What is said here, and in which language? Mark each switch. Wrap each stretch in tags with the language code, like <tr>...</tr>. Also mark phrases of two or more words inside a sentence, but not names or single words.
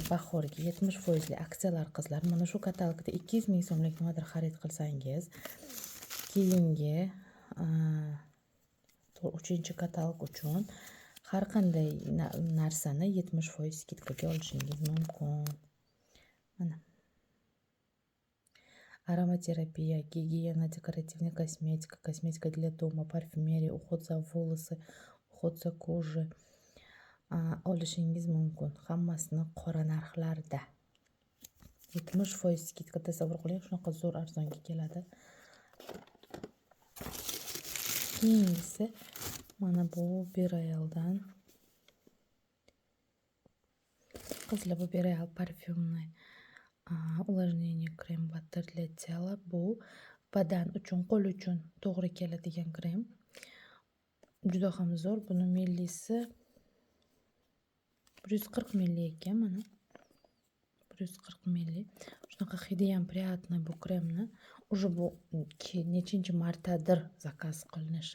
<uz>Bahorgi 70% aksiyalar qizlar. Mana shu katalogda 200 ming so'mlik nimadir xarid qilsangiz, keyingi 3-katalog uchun har qanday narsani 70% skidkaga olishingiz mumkin.</uz> <ru>Mana ароматерапия, гигиена, декоративная косметика для дома, парфюмерия, уход за волосы, уход за кожей,</ru> <uz>olishingiz mumkin. Hammasini qora narxlarda. 70% skidka tasavvur qiling, shunaqa zo'r arzonga keladi. Keyingisi mana bu Berealdan. Qizlar, bu Bereal parfyumni увлажнение krem butter</uz> <ru>для тела.</ru> <uz>Bu badan uchun, qo'l uchun to'g'ri keladigan krem. Juda ham zo'r. Buni millisi 140 milli ekan mana. 140 milli. Shunaqa hidi ham приятный bu kremni. Уже bu nechinchi martadir zakaz qilinishi.</uz>